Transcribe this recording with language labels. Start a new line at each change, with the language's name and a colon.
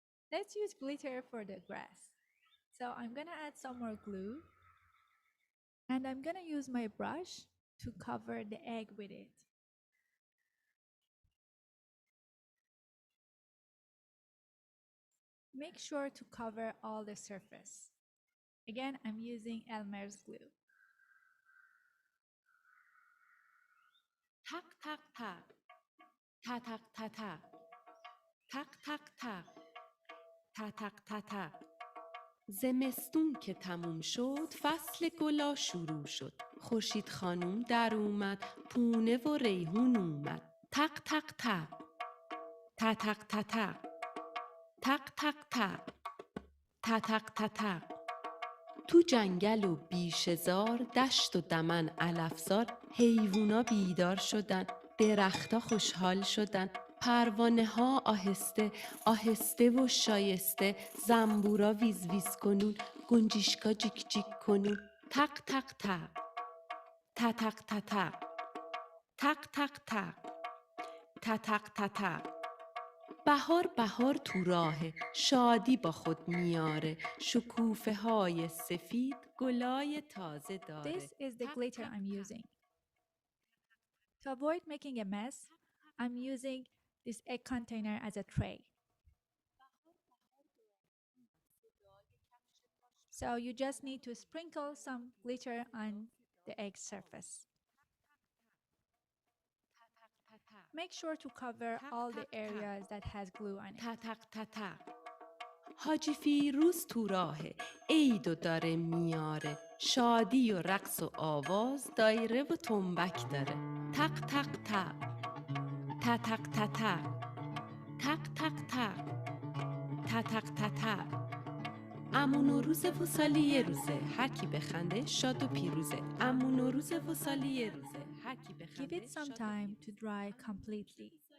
English: Let's use glitter for the grass. So I'm gonna add some more glue and I'm gonna use my brush to cover the egg with it. Make sure to cover all the surface. Again, I'm using Elmer's glue.
Persian: تق تق تق تتق تتق تق تق تق تتق تتق زمستون که تموم شد فصل گلا شروع شد خورشید خانوم در اومد پونه و ریحون اومد تق تق تق تتق تتق تق تق تق تتق تتق تو جنگل و بیشه‌زار دشت و دمن علفزار حیوونا بیدار شدن درختا خوشحال شدن پروانه ها آهسته آهسته و شایسته زنبورا ویز ویز کنون گنجیشکا جیک جیک کنون تق تق تق تتق تتق تق تق تق تتق تتق بهار بهار تو راهه شادی با خود میاره شکوفه های سفید گلای تازه داره
English: This is the glitter I'm using. To avoid making a mess, I'm using this egg container as a tray. So you just need to sprinkle some glitter on the egg surface. Make sure to cover all the areas that has glue on it.
Persian: تتق تتق حاجی فیروز تو راهه عیدو داره میاره شادی و رقص و آواز دایره و تنبک داره تق تق تق تتق تتق تق تق تق تتق تتق عمو نوروز و سالی یه روزه هر کی بخنده شاد و پیروزه عمو نوروز و سالی یه روزه هر کی بخنده
English: Give it some time to dry completely.